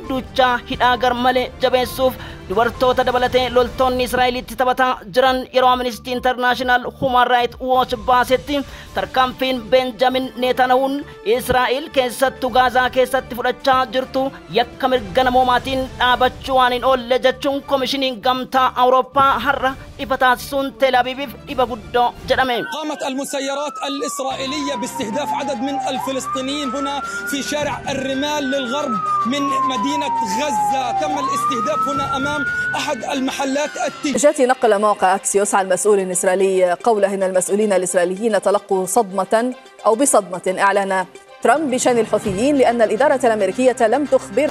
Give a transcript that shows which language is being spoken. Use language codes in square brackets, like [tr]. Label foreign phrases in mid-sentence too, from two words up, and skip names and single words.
[om] duuchaa hidhaa garmalee jabeessuuf dubartoota dabalatee loltoonni Israa'elitti taphataa jiran yeroo Amnesty International Human Rights Watch baasetti tarkaanfiin Benjamin Netanyahuun Israa'el keessattuu Gaazaa keessatti fudhachaa jirtu yakka mirga namoomaatiin dhaabachuu waan hin oolle jechuun koomishiniin gamtaa Awurooppaa har'a إفتاسون تل أبيب إبابودو جرمي. [ar] قامت المسيرات الإسرائيلية باستهداف عدد من الفلسطينيين هنا في شارع الرمال للغرب من مدينة غزة. تم الاستهداف هنا أمام أحد المحلات جاتي نقل موقع أكسيوس عن مسؤول إسرائيلي قوله إن المسؤولين الإسرائيليين تلقوا صدمة أو بصدمة إعلان ترامب بشأن الحوثيين لأن الإدارة الأمريكية لم تخبر.